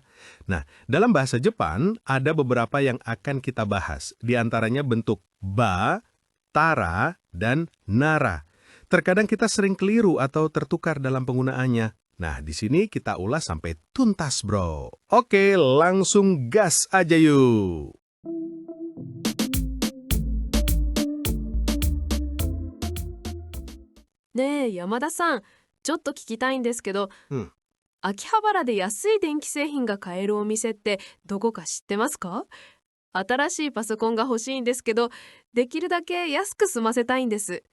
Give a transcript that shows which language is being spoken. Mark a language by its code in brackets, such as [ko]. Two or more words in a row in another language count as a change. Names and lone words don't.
[id] Nah, dalam bahasa Jepang ada beberapa yang akan kita bahas, di antaranya bentuk ba, tara, dan nara. Terkadang kita sering keliru atau tertukar dalam penggunaannya. Nah, di sini kita ulas sampai tuntas, bro. Oke, langsung gas aja yuk. [ja] ねえ、山田さん、ちょっと聞きたいんですけど、 Hmm. 秋葉原で安い電気製品が買えるお店ってどこか知ってますか？新しいパソコンが欲しいんですけど、できるだけ安く済ませたいんです。